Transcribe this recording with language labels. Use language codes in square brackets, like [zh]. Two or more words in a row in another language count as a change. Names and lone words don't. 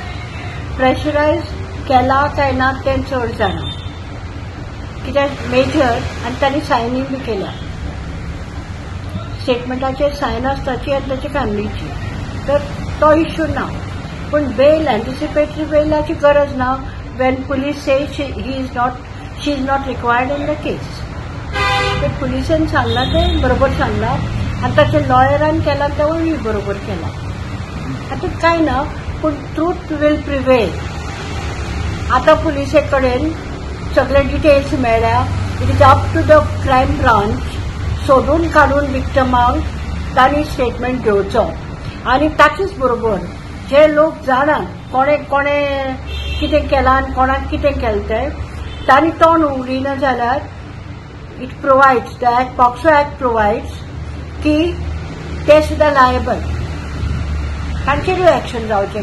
[kok] प्रेशरायज केला काय ना तें चड जाणा, कित्याक मेजर आनी तांणी सायनींग बी केल्या, स्टेटमेंटाचेर सायन आसताची आनी ताचे फॅमिलीची, तर तो इश्यू ना. पूण [en] bail anticipatory [kok] बेलाची गरज ना [en] when police say she is not required in the case. [kok] ते पुलिसेन सांगला तें बरोबर सांगला आनी ताच्या लॉयरान केला तेवूय बरोबर केला. आतां कांय ना, पूण [en] truth will prevail. [kok] आतां पुलिसे कडेन सगळे डिटेल्स मेळ्ळ्या. [en] it is up to the crime branch [kok] सोदून काडून विक्टमाक तांणी स्टेटमेंट घेवचो आनी ताचेच बरोबर जे लोक जाणात कोणें कितें केलां आनी कोणाक कितें केलें तें तांणी तोंड उगडिना जाल्यार [en] it provides that POCSO Act provides [kok] की ते सुद्दां लायबल, तांचेरूय एक्शन जावचें.